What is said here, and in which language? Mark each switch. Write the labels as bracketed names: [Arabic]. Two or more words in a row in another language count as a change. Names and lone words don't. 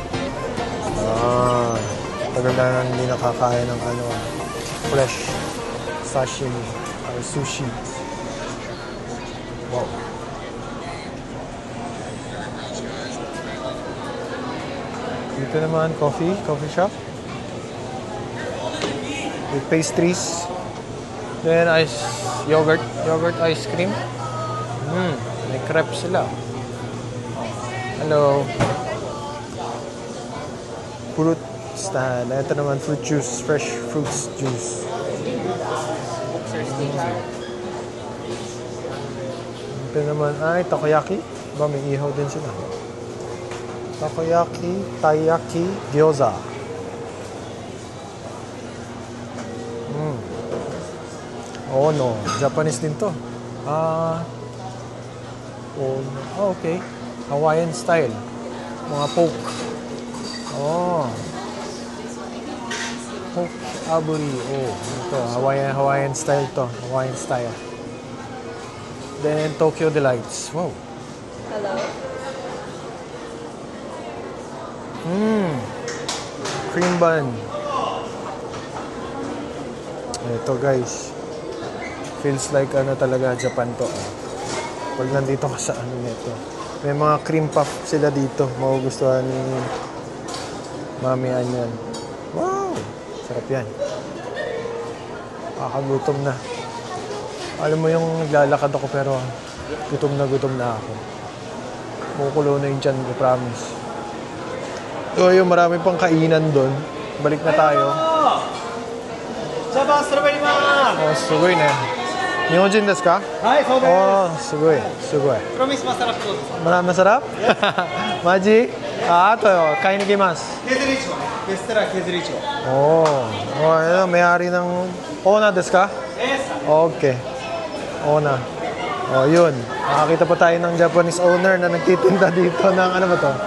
[Filipino] Tagal na hindi nakakain ng [English] fresh sashimi or sushi. [Filipino] Wow. Dito naman [English] coffee shop with pastries. Then yogurt ice cream. crepe sila. Hello. Fruit stand. [Filipino] Ito naman, [English] fruit juice. Fresh fruits juice. [Filipino] Ito naman ay takoyaki. Ba, may ihaw din sila. Takoyaki, taiyaki, gyoza. Oh no, Japanese din to. [English] Okay. Hawaiian style. Mga poke. Oh. [Filipino] Poke aburi. Oh, ito. [English] Hawaiian style to. Hawaiian style. Then Tokyo Delights. Wow. Hello. Cream bun. [Filipino] Ito guys. [English] Feels like [Filipino] ano talaga Japan to. Pag nandito ka sa ano nito. May mga [English] cream puff [Filipino] sila dito. Magugustuhan ni Mami Anyan. Wow! Sarap yan. Kakagutom na. Alam mo yung naglalakad ako pero gutom na ako. Kukulo na yung tiyan ko, promise. So yung marami pang kainan doon. Balik na tayo. [Japanese] おお、すごいな. 日本人ですか? おお、すごい. [Filipino] Promise masarap to. Masarap? Maji? Ato, kain nikimasu. Kezuricho. Restaurant Kezuricho. Oh, ano, may-ari ng [Japanese] オナですか? [English] Yes. [Filipino] Okay. Ona. Oh, yun. Nakakita pa tayo ng Japanese owner na nagtitinda dito ng ano ba to?